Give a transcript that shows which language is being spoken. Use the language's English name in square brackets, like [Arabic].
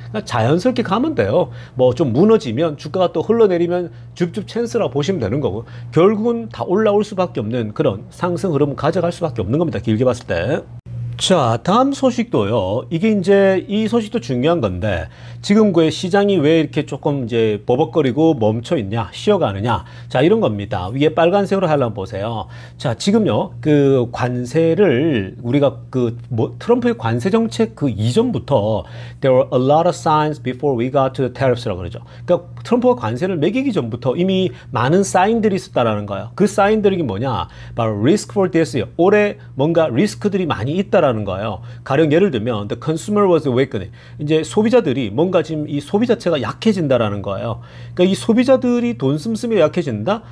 [Korean] 그냥 자연스럽게 가면 돼요. 뭐 좀 무너지면 주가가 또 흘러내리면 줍줍 찬스라고 보시면 되는 거고 결국은 다 올라올 수밖에 없는 그런 상승 흐름을 가져갈 수밖에 없는 겁니다. 길게 봤을 때. 자, 다음 소식도요. 이게 이제 이 소식도 중요한 건데 지금 그 시장이 왜 이렇게 조금 이제 버벅거리고 멈춰 있냐, 쉬어가느냐. 자, 이런 겁니다. 위에 빨간색으로 하려면 보세요. 자, 지금요. 그 관세를 우리가 트럼프의 관세 정책 그 이전부터 [English] there were a lot of signs before we got to the tariffs라고 그러죠. [Korean] 그러니까 트럼프가 관세를 매기기 전부터 이미 많은 사인들이 있었다라는 거예요. 그 사인들이 뭐냐? 바로 [English] risk for this요. [Korean] 올해 뭔가 리스크들이 많이 있다라는 거예요. 가령 예를 들면 [English] the consumer was awakening. [Korean] 이제 소비자들이 뭔가 지금 이 소비 자체가 약해진다라는 거예요. 그러니까 이 소비자들이 돈 씀씀이 약해진다.